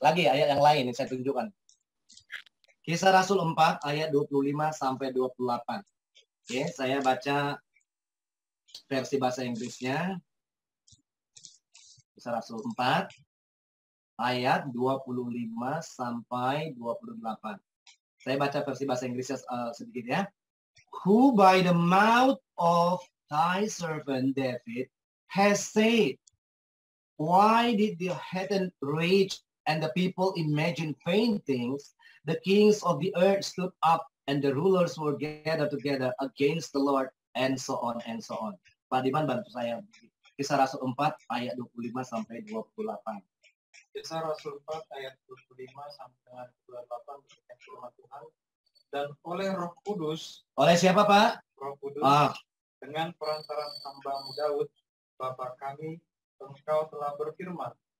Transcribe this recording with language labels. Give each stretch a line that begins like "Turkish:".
Indonesian: Lagi ayat yang lain yang saya tunjukkan. Kisah Rasul 4 ayat 25 sampai 28. Oke, saya baca versi bahasa Inggrisnya. Kisah Rasul 4 ayat 25 sampai 28. Saya baca versi bahasa Inggrisnya sedikit ya.
English: Who by the mouth of thy servant David has said, why did the heathen rage and the people imagine vain things? The kings of the earth stood up and the rulers were gathered together against the Lord, and so on and so on.
Indonesian: Pak Diman bantu saya. Kisah Rasul 4 ayat 25 sampai 28. Kisah Rasul 4 ayat 25 sampai dengan 28 berkata firman Tuhan. Dan oleh Roh Kudus. Oleh siapa Pak? Roh Kudus. Dengan perantaran hamba-Mu Daud, Bapa kami, Engkau telah berfirman.